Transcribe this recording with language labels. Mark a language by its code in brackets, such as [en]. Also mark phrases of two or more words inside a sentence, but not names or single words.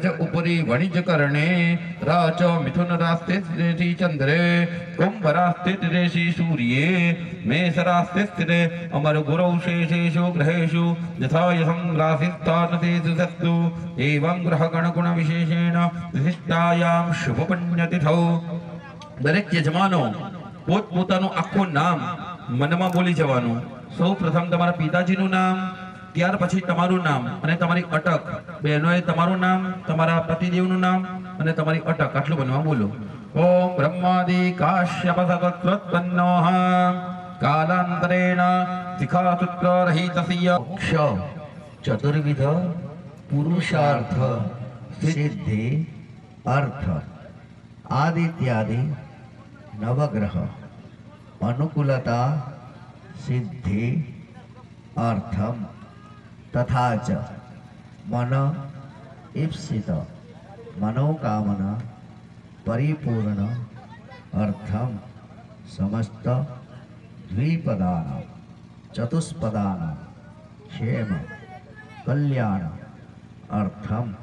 [sa] उपरि वणिज करणे राच मिथुन रास्ते चंद्रे कुंभ रास्ते ऋषि सूर्ये मेष रास्ते अमर गुरौ शेषेषु ग्रहेषु यथा यशं राशिस्थानतेषु सत्तु एवं ग्रह गण गुण विशेषेण विशिष्टायां शुभ पुण्यतिथौ [gu] દરેક યજમાનો પોતપોતાનું આખું નામ મનમાં બોલી જવાનું. સૌ પ્રથમ તમારા પિતાજીનું નામ, ત્યાર પછી તમારું નામ અને તમારી અટક. બહેનોએ તમારું નામ, તમારા પતિદેવનું નામ અને તમારી અટક આટલું બનવા બોલો. [sa] ओम ब्रह्मादि काश्यप सगत्रोत्पन्नोः कालांतरेण शिखासूत्र रहितस्य चतुर्विध पुरुषार्थ सिद्धि अर्थ आदित्यादि नवग्रह अनुकूलता सिद्धि अर्थम तथा च मन ईप्सित मनोकामना परिपूर्ण अर्थम समस्त द्विपदान चतुष्पदान क्षेम कल्याण अर्थम